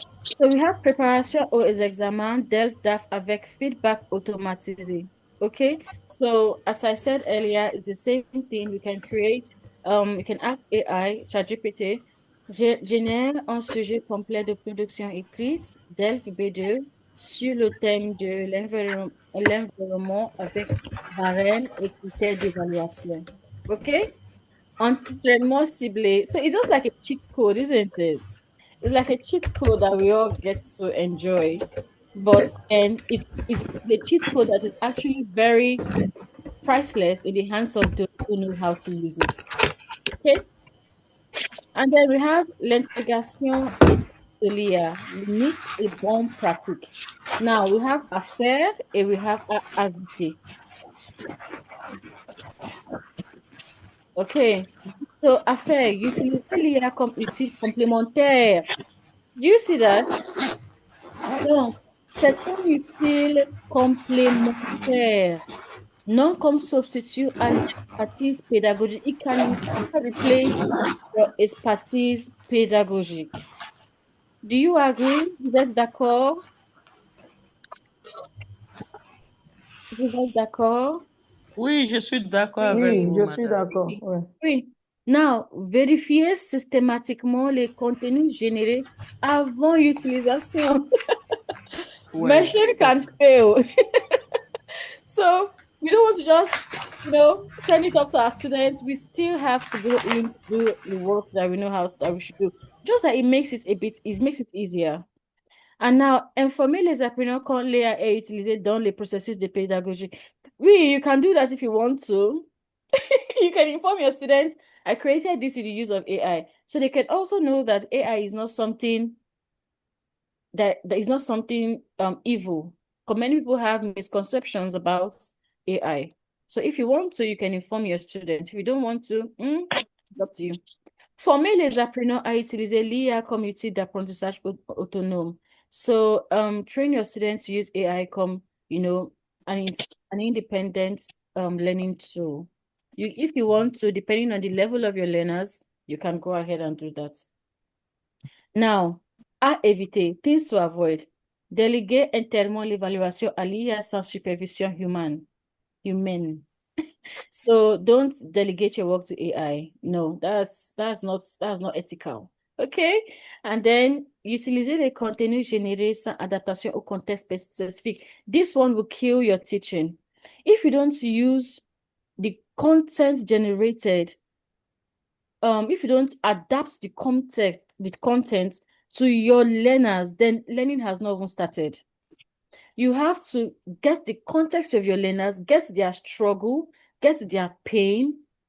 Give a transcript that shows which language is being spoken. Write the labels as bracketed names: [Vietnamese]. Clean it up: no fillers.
[English] So we have [French] préparation aux examens DELF-DAF avec feedback automatisé. [English] Okay. So as I said earlier, it's the same thing. We can ask AI, ChatGPT, [French] génère un sujet complet de production écrite, DELF B2, sur le thème de l'environnement avec barème et critères d'évaluation. Okay. Entraînement ciblé. [English] So it's just like a cheat code, isn't it? It's like a cheat code that we all get to enjoy. But and it's a cheat code that is actually very priceless in the hands of those who know how to use it. Okay? And then we have [French] l'intégration éthique de l'IA, limite et bonne pratique. [English] Now we have [French] à faire [English] and we have [French] à éviter. [English] Okay. So [French] à faire, utiliser l'IA comme outil complémentaire. [English] Do you see that? [French] Donc, c'est un utile complémentaire, non comme substitut à l'expertise pédagogique. [English] It cannot replace your [French] expertise pédagogique. [English] Do you agree? [French] Vous êtes d'accord? Vous êtes d'accord? Oui, je suis d'accord avec Oui, vous, je suis madame. d'accord. Ouais. Oui. Now, vérifiez systématiquement les contenus générés avant utilisation. Oui, [English] Machine can fail. So we don't want to just, send it up to our students. We still have to go in to do the work that we know how that we should do. Just that it makes it easier. [French] And now, informer les apprenants quand l'IA est utilisée dans les processus de pédagogie. [English] Oui, you can do that if you want to. You can inform your students, I created this with the use of AI. So they can also know that AI is not something that is not something evil. Because many people have misconceptions about AI. So if you want to, you can inform your students. If you don't want to, it's up to you. [French] Former les apprenants à utiliser l'IA comme outil d'apprentissage autonome. [English] So train your students to use AI comme, an independent learning tool. If you want to, depending on the level of your learners, you can go ahead and do that. Now, [French] à éviter, [English] things to avoid. [French] Déléguer entièrement l'évaluation à l'IA sans supervision humaine. [English] So don't delegate your work to AI. No, that's not ethical. Okay? And then [French] utiliser les contenus générés sans adaptation au contexte spécifique. [English] This one will kill your teaching. If you don't use the content generated, if you don't adapt the content to your learners, then learning has not even started. You have to get the context of your learners, get their struggle, get their pain.